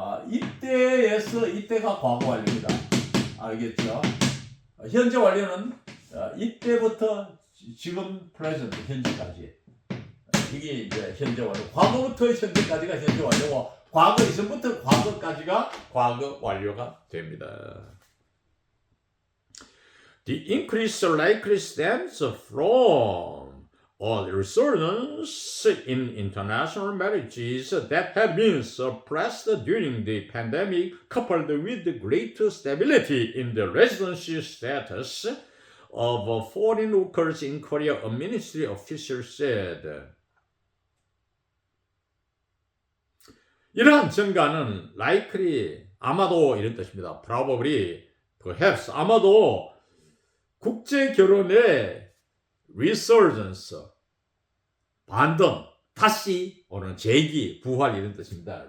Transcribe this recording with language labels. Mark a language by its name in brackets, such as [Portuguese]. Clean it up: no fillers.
[Korean] 이때가 과거 완료입니다. 알겠죠? 현재 완료는 이때부터 지금 프레젠트 현재까지 이게 이제 현재 완료. 과거부터 현재까지가 현재 완료고 과거 이전부터 과거까지가 과거 완료가 됩니다. [English] The increase likely stems from a resurgence in international marriages that have been suppressed during the pandemic, coupled with the greater stability in the residency status of foreign workers in Korea, a ministry official said. [Korean] 이러한 증가는 likely, 아마도 이런 뜻입니다. [English] probably, perhaps, [Korean] 아마도 국제 결혼의 resurgence, 반등, 다시 오는 재기, 부활 이런 뜻입니다.